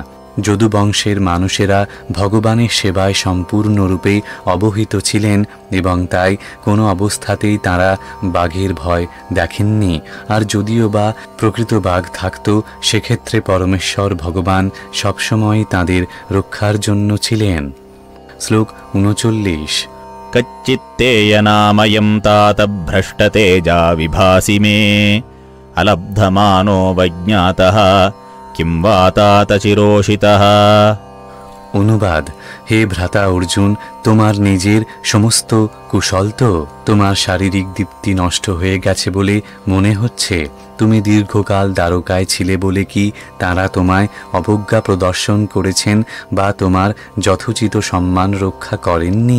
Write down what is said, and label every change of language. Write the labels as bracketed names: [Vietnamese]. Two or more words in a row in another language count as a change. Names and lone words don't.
[Bangla] যদুবংশের মানুষেরা ভগবানের সেবায় সম্পূর্ণরূপে অবহিত ছিলেন এবং তাই কোনো অবস্থাতেই তাঁরা বাঘের ভয় দেখেননি। আর যদিও বা প্রকৃত বাঘ থাকত, সেক্ষেত্রে পরমেশ্বর ভগবান সবসময় তাঁদের রক্ষার জন্য ছিলেন। শ্লোক 39। [Sanskrit] कच्चित्तेयनामयं तात भ्रष्टतेजा विभासि मे अलब्धमानो वज्ञातः किं वा तात चिरोषितः। [Bangla] অনুবাদ: হে ভ্রাতা অর্জুন, তোমার নিজের সমস্ত কুশল তো? তোমার শারীরিক দীপ্তি নষ্ট হয়ে গেছে বলে মনে হচ্ছে? তুমি দীর্ঘকাল দ্বারকায় ছিলে বলে কি তাঁরা তোমায় অবজ্ঞা প্রদর্শন করেছেন বা তোমার যথোচিত সম্মান রক্ষা করেননি?